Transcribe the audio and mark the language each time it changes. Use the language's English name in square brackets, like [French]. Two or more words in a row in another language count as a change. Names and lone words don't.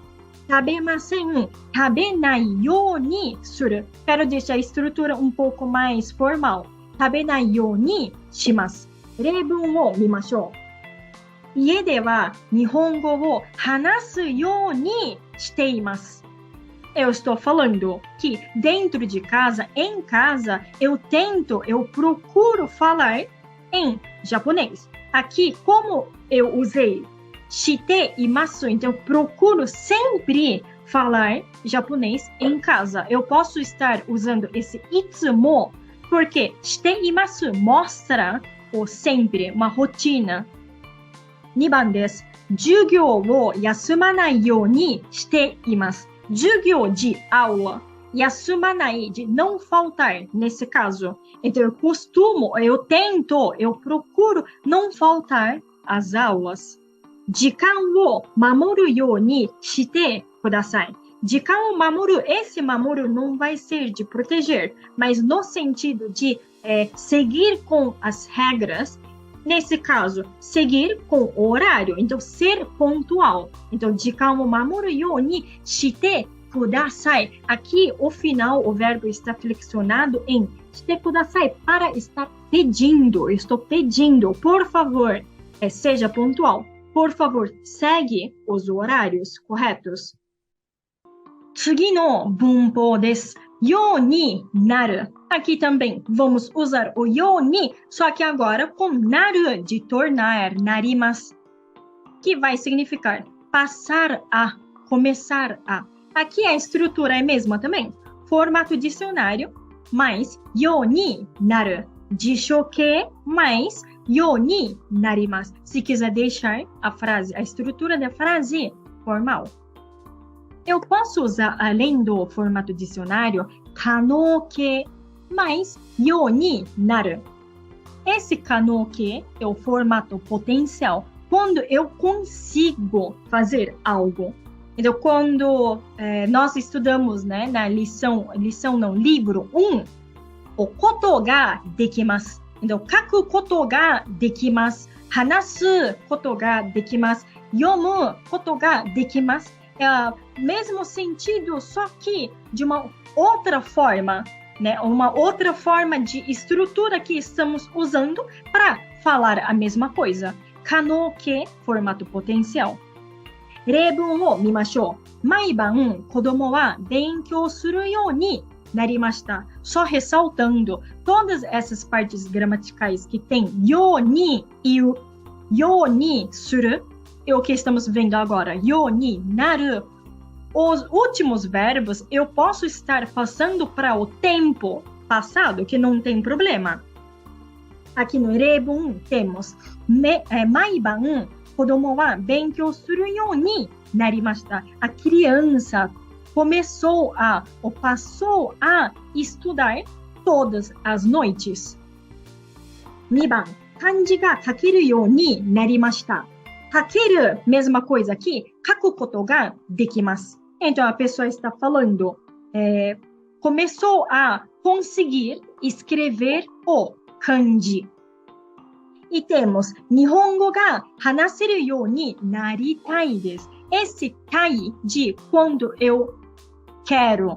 [Japanese] 食べません、食べないようにする. [Portuguese] Quero deixar a estrutura um pouco mais formal. [Japanese] 食べないようにします. 例文を見ましょう。家では日本語を話すようにしています。 [Portuguese] Eu estou falando que dentro de casa, em casa, eu procuro falar em japonês. Aqui, como eu usei [Japanese] しています, [Portuguese] então eu procuro sempre falar japonês em casa. Eu posso estar usando esse itsumo, porque [Japanese] しています [Portuguese] mostra o sempre, uma rotina. [Japanese] 2 番です。授業を休まないようにしています。 [Portuguese] 授業 de aula, 休まない de não faltar, nesse caso. Então, eu costumo, eu tento, eu procuro não faltar às aulas. [Japanese] 時間を守るようにしてください。時間を守る, [Portuguese] esse 守る não vai ser de proteger, mas no sentido de seguir com as regras. Nesse caso, seguir com o horário. Então, ser pontual. Então, [Japanese] 時間を守るようにしてください. [Portuguese] Aqui, o final, o verbo está flexionado em [Japanese] してください [Portuguese] para estar pedindo. Eu estou pedindo, por favor, seja pontual. Por favor, segue os horários corretos. [Japanese] 次の文法です。ようになる. [Portuguese] Aqui também vamos usar o [Japanese] ように, [Portuguese] só que agora com naru, de tornar, narimas, que vai significar passar a, começar a. Aqui a estrutura é a mesma também. Formato dicionário, mais [Japanese] ようになる。 [Portuguese] 辞書形mais [Japanese] ようになります。 [Portuguese] Se quiser deixar a frase, a estrutura da frase formal. Eu posso usar, além do formato dicionário, [Japanese] 可能形mais ようになる. [Portuguese] Esse 可能形 é o formato potencial quando eu consigo fazer algo. Então, quando nós estudamos, né, na livro 1, [Japanese] おことができます。Então, 書くことができます。話すことができます。読むことができます。 [Portuguese] É o mesmo sentido, só que de uma outra forma, né? Uma outra forma de estrutura que estamos usando para falar a mesma coisa. 可能形 formato potencial. [Japanese] 例文を見ましょう。毎晩子供は勉強するようになりました。 [Portuguese] Só ressaltando, todas essas partes gramaticais que tem [Japanese] ように [Portuguese] e o [Japanese] ようにする [Portuguese] é o que estamos vendo agora. [Japanese] ようになる. [Portuguese] Os últimos verbos eu posso estar passando para o tempo passado, que não tem problema. Aqui no 例文 temos [Japanese] 毎晩子供は勉強するようになりました。 [Portuguese] A criança começou ou passou a estudar todas as noites. [Japanese] 2 番、漢字が書けるようになりました。書ける, [Portuguese] mesma coisa aqui, [Japanese] 書くことができます。 [Portuguese] Então, a pessoa está falando, começou a conseguir escrever o kanji. E temos, [Japanese] 日本語が話せるようになりたいです。 [Portuguese] Esse たい de quando eu quero.